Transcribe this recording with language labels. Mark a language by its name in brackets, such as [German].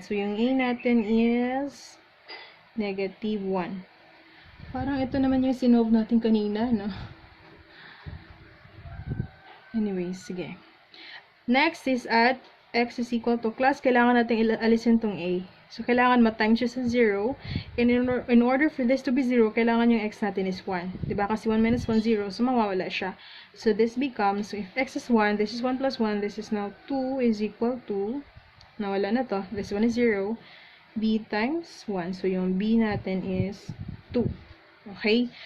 [Filipino] So, yung A natin is negative 1. Parang ito naman yung sinolve natin kanina, no? Anyways, sige. [English] Next is at x is equal to class, [Filipino] kailangan natin alisin tong A. So, kailangan ma-time siya sa 0. [English] And in order for this to be 0, [Filipino] kailangan yung x natin is 1. Diba? Kasi 1 minus 1, 0. So, mawawala siya. [English] So, this becomes, so if x is 1, this is 1 plus 1, this is now 2 is equal to, [Filipino] nawala na to. [English] This 1 is 0. B times 1. So, [Filipino] yung B natin [English] is 2. Okay?